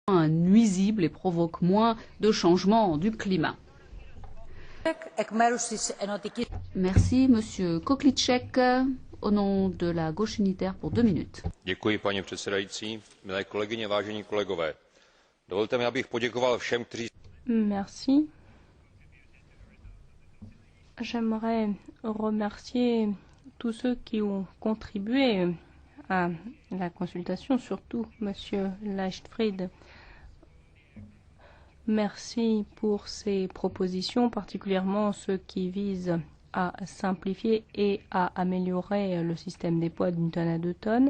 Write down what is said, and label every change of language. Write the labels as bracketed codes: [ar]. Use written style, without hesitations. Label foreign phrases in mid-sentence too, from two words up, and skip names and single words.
[fr] nuisibles et provoquent moins de changements du climat. Merci, Monsieur Koklíček, au nom de la Gauche unitaire pour 2 minutes. [cs] Děkuji, paní předsedající, milé kolegyně, vážení kolegové. Dovolte mi, abych poděkoval všem, kteří... [fr] Merci. J'aimerais remercier tous ceux qui ont contribué à la consultation, surtout Monsieur Leichtfried. Merci pour ces propositions, particulièrement ceux qui visent à simplifier et à améliorer le système des poids d'une tonne à 2 tonnes.